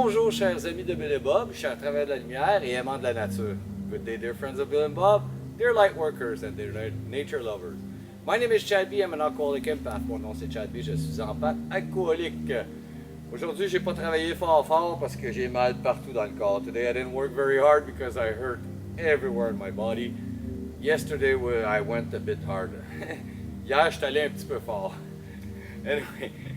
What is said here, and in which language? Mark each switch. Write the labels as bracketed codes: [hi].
[fr] chers amis de Bill et Bob, chers travailleurs de la lumière et aimants de la nature. [en] Good day, dear friends of Bill and Bob, dear light workers and dear nature lovers. My name is Chad B. I'm an alcoholic empath. [fr] Mon nom c'est Chad B. Je suis empath alcoolique. Aujourd'hui, j'ai pas travaillé fort parce que j'ai mal partout dans le corps. [en] Today I didn't work very hard because I hurt everywhere in my body. Yesterday I went a bit harder. [fr] Hier, je suis allé un petit peu fort. Anyway.